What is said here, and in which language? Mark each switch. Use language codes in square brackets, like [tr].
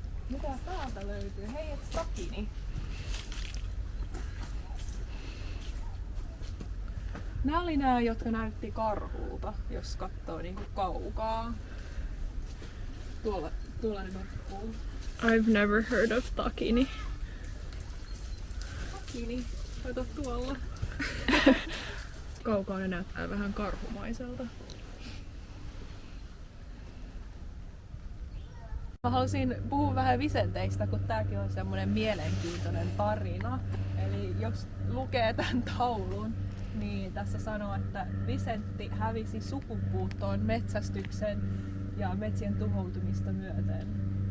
[fi] Mitä täältä löytyy? Hei, et Sakini. Nämä oli nämä, jotka näytti karhulta, jos katsoo niinku kaukaa. Tuolla ne nukkuu. [en] I've never heard of Takini. [fi] Sakini, kato tuolla. Kaukaa ne näyttää vähän karhumaiselta. Mä halusin puhua vähän Vicenteistä, kun tääkin on semmonen mielenkiintoinen tarina. Eli jos lukee tämän taulun, niin tässä sanoo, että Vicentti hävisi sukupuuttoon metsästyksen ja metsien tuhoutumista myöten.